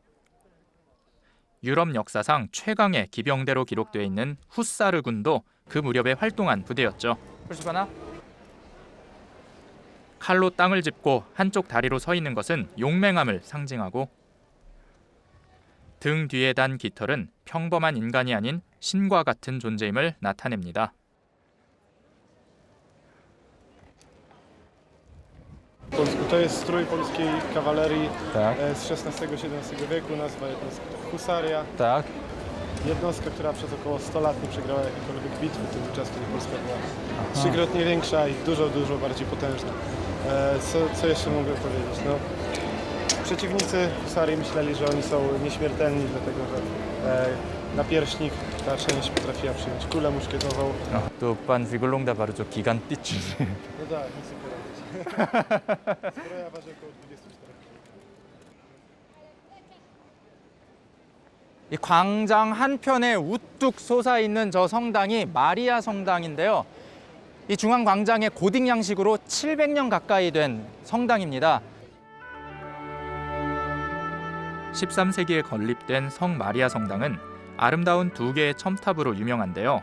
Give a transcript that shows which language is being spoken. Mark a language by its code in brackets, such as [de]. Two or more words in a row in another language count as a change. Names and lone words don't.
[ko] 유럽 역사상 최강의 기병대로 기록되어 있는 후사르군도 그 무렵에 활동한 부대였죠. 칼로 땅을 짚고 한쪽 다리로 서 있는 것은 용맹함을 상징하고, 등 뒤에 단 깃털은 평범한 인간이 아닌 신과 같은 존재임을 나타냅니다. [pl] To jest strój polskiej kawalerii z XVI-XVII wieku, nazwa jednostka husaria. Tak. Jednostka, która przez około 100 lat nie przegrała jakiejkolwiek bitwy. To był czas, kiedy Polska była trzykrotnie większa i dużo bardziej potężna. Co jeszcze mogę powiedzieć? No, przeciwnicy husarii myśleli, że oni są nieśmiertelni, dlatego że na pierśnik ta część potrafiła przyjąć kulę muszkietową. To pan wygląda bardzo gigantyczny. No tak, nic nie poradzić. Zbroja waży około 24 kg. [ko] 이 광장 한편에 우뚝 솟아있는 저 성당이 마리아 성당인데요. 이 중앙 광장의 고딕 양식으로 700년 가까이 된 성당입니다. 13세기에 건립된 성 마리아 성당은 아름다운 두 개의 첨탑으로 유명한데요.